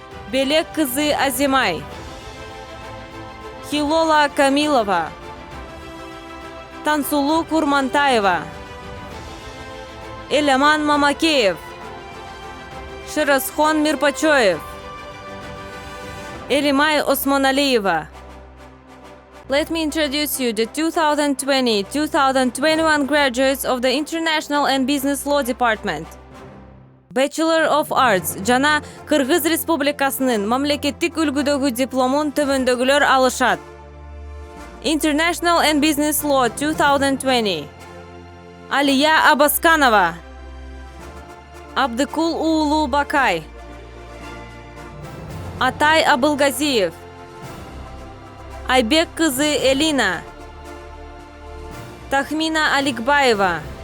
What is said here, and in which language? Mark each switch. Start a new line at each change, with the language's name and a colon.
Kyrgyz: Белек кызы Азимай, Хилола Камилова, Тансулу Курмантаева, Элеман Мамакеев, Ширасхон Мирпачоев, Элимай Османалиева.
English: Let me introduce you the 2020-2021 graduates of the International and Business Law Department.
Kyrgyz: Bachelor of Arts жана Кыргыз Республикасынын мамлекеттик үлгүдөгү дипломун төмөндөгүлөр алышат.
English: International and Business Law 2020. Алия Абасканова, Абдыкул Уулу Бакай, Атай Абылгазиев, Айбек кызы Элина, Тахмина Аликбаева,